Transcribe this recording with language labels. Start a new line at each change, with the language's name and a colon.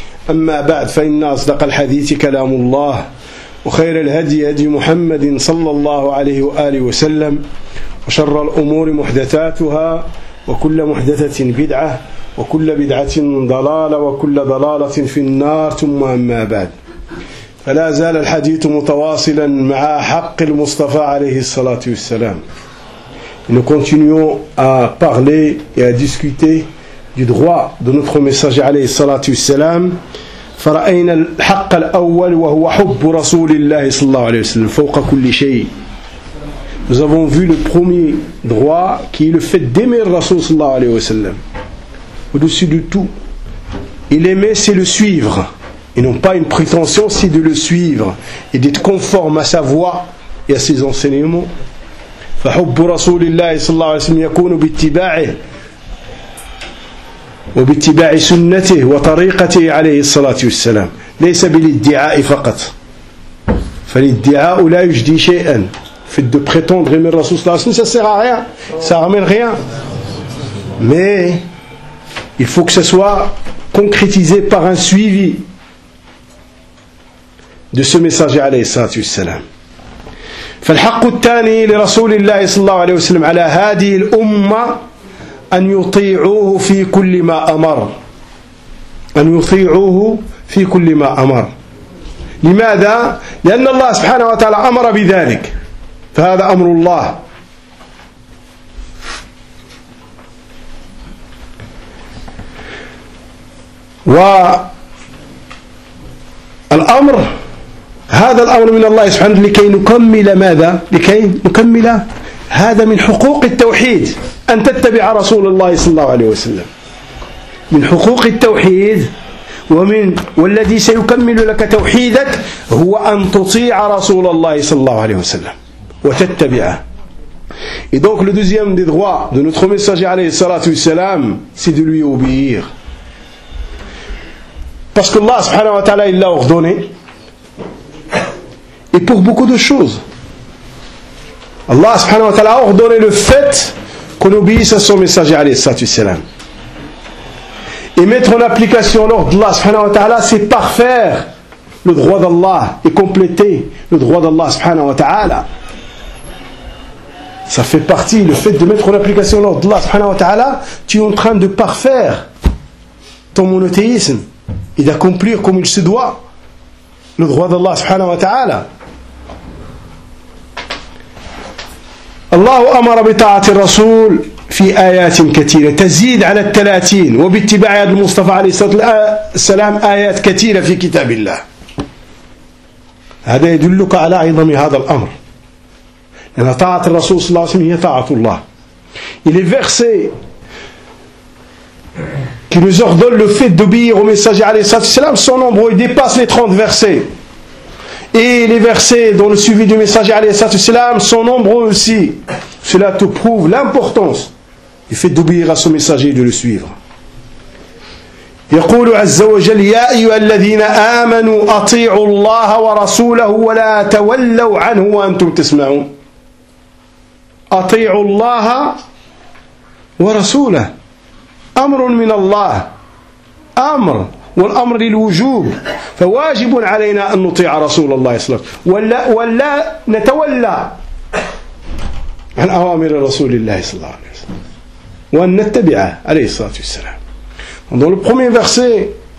Arabic: أما بعد، فإن أصدق الحديث كلام الله وخير الهدي هدي محمد صلى الله عليه وآله وسلم وشر الأمور محدثاتها وكل محدثة بدعة وكل بدعة ضلالة وكل ضلالة في النار. ثم أما بعد، فلا زال الحديث متواصلا مع حق المصطفى عليه الصلاة والسلام.
French: Nous continuons à parler et à discuter du droit de notre messager alayhi salatu wassalam.
Arabic: فرأينا الحق الأول وهو حب رسول الله صلى الله عليه وسلم فوق كل شيء.
French: Nous avons vu le premier droit qui est le fait d'aimer le Rasul صلى الله عليه وسلم au-dessus de tout. Et l'aimer, c'est le suivre, et non pas une prétention, c'est de le suivre et d'être conforme à sa voix et à ses enseignements.
Arabic: فحب رسول الله صلى الله عليه وسلم يكون باتباعه وباتباع سنته وطريقته عليه الصلاة والسلام، ليس بالادعاء فقط. فالادعاء لا يجدي شيئا.
French: في de prétendre aimer le Rasoul صلى الله عليه وسلم، ça sert à rien، ça ramène rien. Mais il faut que ce soit concrétisé par un suivi de ce messager عليه الصلاة والسلام.
Arabic: فالحق الثاني لرسول الله صلى الله عليه وسلم على هذه الأمة أن يطيعوه في كل ما أمر، أن يطيعوه في كل ما أمر. لماذا؟ لأن الله سبحانه وتعالى أمر بذلك، فهذا أمر الله. والأمر، هذا الأمر من الله سبحانه لكي نكمل ماذا؟ لكي نكمل هذا من حقوق التوحيد، أن تتبع رسول الله صلى الله عليه وسلم من حقوق التوحيد. ومن والذي سيكمل لك توحيدك هو أن تطيع رسول الله صلى الله عليه وسلم وتتبعه.
French: Et donc le deuxième des droits de notre messager عليه الصلاة والسلام c'est de lui obéir. Parce que Allah سبحانه وتعالى il l'a ordonné. Et pour beaucoup de choses, Allah subhanahu wa ta'ala a ordonné le fait qu'on obéisse à son messager alayhi salatu wassalam. Et mettre en application l'ordre d'Allah subhanahu wa ta'ala, c'est parfaire le droit d'Allah et compléter le droit d'Allah subhanahu wa ta'ala. Ça fait partie, le fait de mettre en application l'ordre d'Allah subhanahu wa ta'ala, tu es en train de parfaire ton monothéisme et d'accomplir comme il se doit le droit d'Allah subhanahu wa ta'ala.
Arabic: الله أمر بطاعة الرسول في آيات كثيرة تزيد على الثلاثين وباتباع يد المصطفى عليه الصلاة والسلام آيات كثيرة في كتاب الله. هذا يدلك على عظم هذا الأمر، لأن طاعة الرسول صلى الله عليه وسلم هي طاعة الله.
French: Il est versé qui nous ordonne le fait d'obéir au messager عليه الصلاة والسلام son nombre il dépasse les 30 versets. Et les versets dont le suivi du messager alayhi salatu wassalam sont nombreux aussi. Cela te prouve l'importance du fait d'obéir à ce messager et de le suivre.
Arabic: يقول عز وجل يا أيها الذين آمنوا أطيعوا الله ورسوله ولا تولوا عنه وأنتم تسمعون. أطيعوا الله ورسوله، أمر من الله، أمر والأمر للوجوب، فواجب علينا أن نطيع رسول الله صلى الله عليه وسلم ولا نتولى عن أوامر رسول الله صلى الله عليه وسلم وأن نتبعه عليه الصلاة والسلام.
French: Dans le premier verset